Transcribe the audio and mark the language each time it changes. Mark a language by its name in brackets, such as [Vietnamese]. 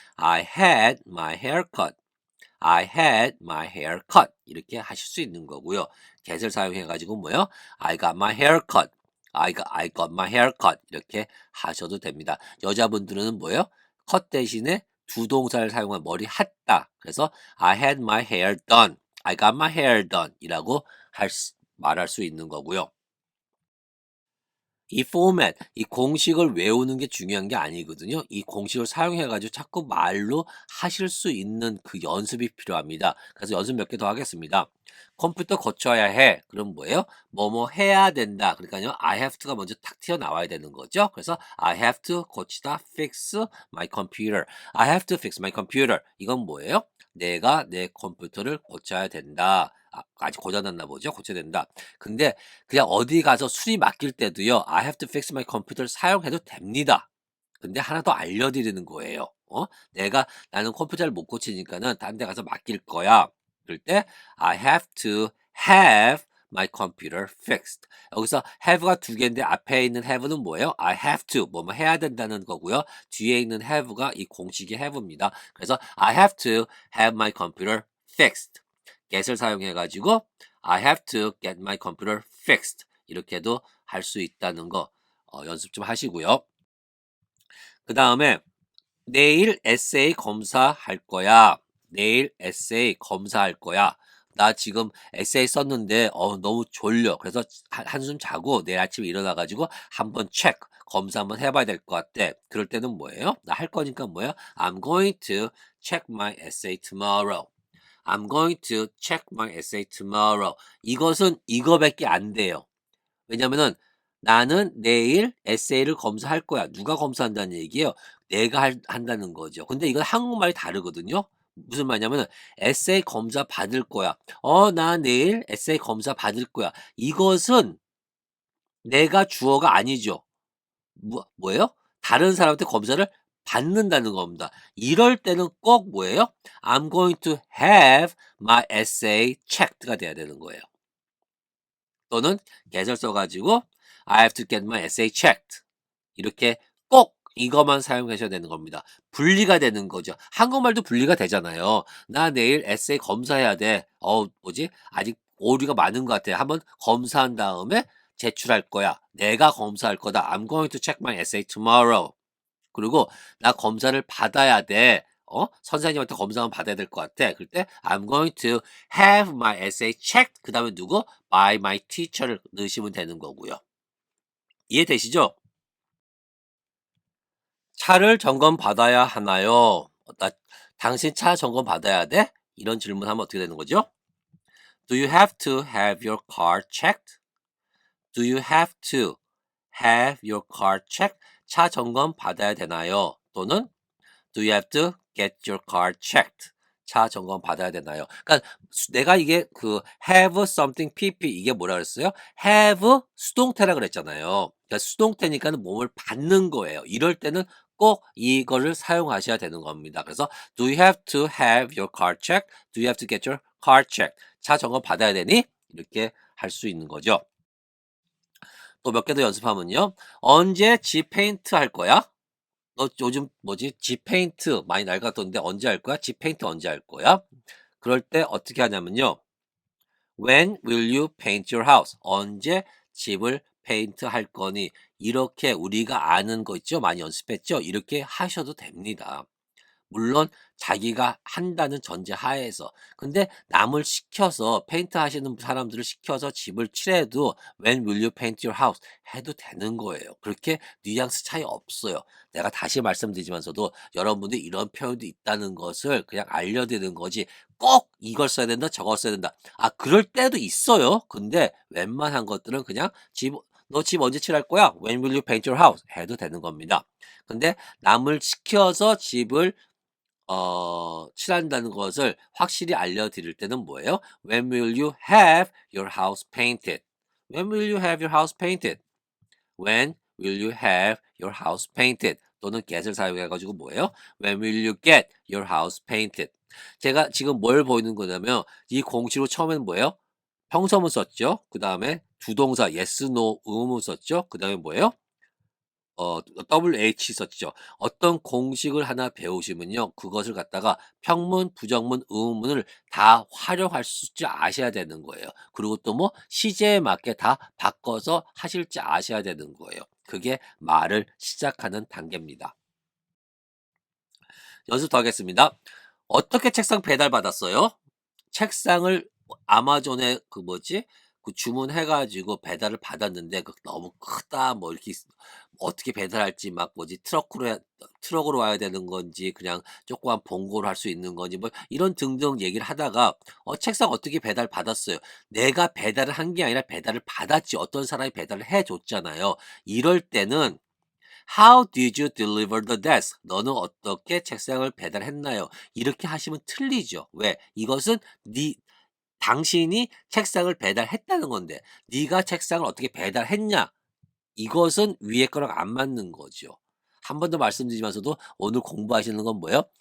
[English] I had my hair cut. I had my hair cut. [Korean] 이렇게 하실 수 있는 거고요. get을 사용해가지고 뭐요? [English] I got my hair cut. I got my hair cut. [Korean] 이렇게 하셔도 됩니다. 여자분들은 뭐예요? cut 대신에 두 동사를 사용한 머리 했다. 그래서 [English] I had my hair done. I got my hair done. [Korean] 이라고 말할 수 있는 거고요. 이 포맷, 이 공식을 외우는 게 중요한 게 아니거든요. 이 공식을 사용해가지고 자꾸 말로 하실 수 있는 그 연습이 필요합니다. 그래서 연습 몇 개 더 하겠습니다. 컴퓨터 고쳐야 해. 그럼 뭐예요? 뭐뭐 해야 된다. 그러니까요. [English] I have to [Korean] 가 먼저 탁 튀어나와야 되는 거죠. 그래서 [English] I have to [Korean] 고치다 [English] fix my computer. I have to fix my computer. [Korean] 이건 뭐예요? 내가 내 컴퓨터를 고쳐야 된다. 아직 고장났나 보죠. 고쳐야 된다. 근데 그냥 어디 가서 수리 맡길 때도요. [English] I have to fix my computer [Korean] 사용해도 됩니다. 근데 하나 더 알려드리는 거예요. 나는 컴퓨터를 못 고치니까는 딴 데 가서 맡길 거야. 그럴 때 [English] I have to have my computer fixed. [Korean] 여기서 have가 두 개인데 앞에 있는 have는 뭐예요? [English] I have to [Korean] 뭐뭐 해야 된다는 거고요. 뒤에 있는 have가 이 공식의 have입니다. 그래서 [English] I have to have my computer fixed. [Korean] get을 사용해 가지고 [English] I have to get my computer fixed [Korean] 이렇게도 할 수 있다는 거 연습 좀 하시고요. 그다음에 내일 에세이 검사할 거야. 내일 에세이 검사할 거야. 나 지금 에세이 썼는데 너무 졸려. 그래서 한숨 자고 내일 아침에 일어나 가지고 한번 체크 검사 한번 해봐야 될 것 같아. 그럴 때는 뭐예요? 나 할 거니까 뭐예요? [English] I'm going to check my essay tomorrow. I'm going to check my essay tomorrow. [Korean] 이것은 이거밖에 안 돼요. 왜냐면은 나는 내일 에세이를 검사할 거야. 누가 검사한다는 얘기예요? 내가 한다는 거죠. 근데 이건 한국말이 다르거든요. 무슨 말이냐면은 에세이 검사 받을 거야. 나 내일 에세이 검사 받을 거야. 이것은 내가 주어가 아니죠. 뭐예요? 다른 사람한테 검사를 받는다는 겁니다. 이럴 때는 꼭 뭐예요? [English] I'm going to have my essay checked가 [Korean] 돼야 되는 거예요. 또는 get을 써가지고 [English] I have to get my essay checked. [Korean] 이렇게 꼭 이것만 사용하셔야 되는 겁니다. 분리가 되는 거죠. 한국말도 분리가 되잖아요. 나 내일 에세이 검사해야 돼. 뭐지? 아직 오류가 많은 것 같아. 한번 검사한 다음에 제출할 거야. 내가 검사할 거다. [English] I'm going to check my essay tomorrow. [Korean] 그리고 나 검사를 받아야 돼. 선생님한테 검사 한번 받아야 될 것 같아. 그럴 때 [English] I'm going to have my essay checked. [Korean] 그 다음에 누구? [English] by my teacher [Korean] 를 넣으시면 되는 거고요. 이해되시죠? 차를 점검 받아야 하나요? 당신 차 점검 받아야 돼? 이런 질문하면 어떻게 되는 거죠? [English] Do you have to have your car checked? Do you have to have your car checked? [Korean] 차 점검 받아야 되나요? 또는 [English] Do you have to get your car checked? [Korean] 차 점검 받아야 되나요? 그러니까 내가 이게 [English] have something pp [Korean] 이게 뭐라 그랬어요? have 수동태라 그랬잖아요. 그러니까 수동태니까는 몸을 받는 거예요. 이럴 때는 꼭 이거를 사용하셔야 되는 겁니다. 그래서 [English] Do you have to have your car checked? Do you have to get your car checked? [Korean] 차 점검 받아야 되니? 이렇게 할 수 있는 거죠. 또 몇 개 더 연습하면요. 언제 집 페인트 할 거야? 너 요즘 뭐지? 집 페인트 많이 낡았던데 언제 할 거야? 집 페인트 언제 할 거야? 그럴 때 어떻게 하냐면요. [English] When will you paint your house? [Korean] 언제 집을 페인트 할 거니? 이렇게 우리가 아는 거 있죠? 많이 연습했죠? 이렇게 하셔도 됩니다. 물론 자기가 한다는 전제 하에서. 근데 남을 시켜서 페인트 하시는 사람들을 시켜서 집을 칠해도 [English] When will you paint your house? [Korean] 해도 되는 거예요. 그렇게 뉘앙스 차이 없어요. 내가 다시 말씀드리지만서도 여러분들이 이런 표현도 있다는 것을 그냥 알려드리는 거지 꼭 이걸 써야 된다 저걸 써야 된다. 그럴 때도 있어요. 근데 웬만한 것들은 그냥 너 집 언제 칠할 거야? [English] When will you paint your house? [Korean] 해도 되는 겁니다. 근데 남을 시켜서 집을 칠한다는 것을 확실히 알려드릴 때는 뭐예요? [English] When will you have your house painted? When will you have your house painted? When will you have your house painted? [Korean] 또는 get을 사용해가지고 뭐예요? [English] When will you get your house painted? [Korean] 제가 지금 뭘 보이는 거냐면 이 공식으로 처음에는 뭐예요? 평서문 썼죠? 그 다음에 두 동사 yes, no, 의문문 썼죠? 그 다음에 뭐예요? WH 썼죠. 어떤 공식을 하나 배우시면요. 그것을 갖다가 평문, 부정문, 의문문을 다 활용할 수 있지 아셔야 되는 거예요. 그리고 또 뭐 시제에 맞게 다 바꿔서 하실지 아셔야 되는 거예요. 그게 말을 시작하는 단계입니다. 연습 더 하겠습니다. 어떻게 책상 배달받았어요? 책상을 아마존에 주문해가지고 배달을 받았는데 너무 크다 뭐 이렇게 어떻게 배달할지 막 트럭으로 와야 되는 건지 그냥 조그만 봉고로 할 수 있는 건지 뭐 이런 등등 얘기를 하다가 책상 어떻게 배달 받았어요. 내가 배달을 한 게 아니라 배달을 받았지. 어떤 사람이 배달을 해줬잖아요. 이럴 때는 [English] How did you deliver the desk? [Korean] 너는 어떻게 책상을 배달했나요? 이렇게 하시면 틀리죠. 왜? 이것은 당신이 책상을 배달했다는 건데 네가 책상을 어떻게 배달했냐? 이것은 위에 거랑 안 맞는 거죠. 한 번 더 말씀드리면서도 오늘 공부하시는 건 뭐예요?